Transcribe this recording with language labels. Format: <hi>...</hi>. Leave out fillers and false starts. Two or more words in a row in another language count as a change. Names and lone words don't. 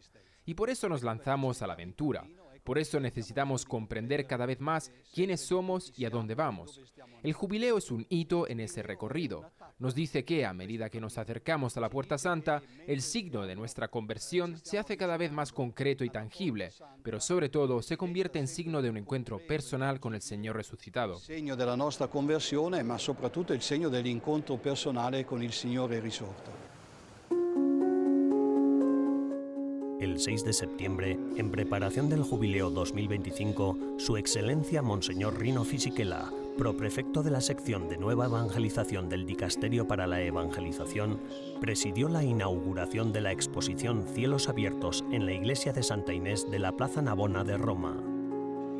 <es>Y por eso nos lanzamos a la aventura. Por eso necesitamos comprender cada vez más quiénes somos y a dónde vamos. El jubileo es un hito en ese recorrido. Nos dice que, a medida que nos acercamos a la Puerta Santa, el signo de nuestra conversión se hace cada vez más concreto y tangible, pero sobre todo se convierte en signo de un encuentro personal con el Señor resucitado.</es> <it>Il segno della nostra conversione, ma soprattutto il segno dell'incontro personale con il Signore risorto.</it> <es>El 6 de septiembre, en preparación del Jubileo 2025, Su Excelencia Monseñor Rino Fisichella, proprefecto de la sección de Nueva Evangelización del Dicasterio para la Evangelización, presidió la inauguración de la exposición Cielos Abiertos en la iglesia de Santa Inés de la Plaza Navona de Roma.</es>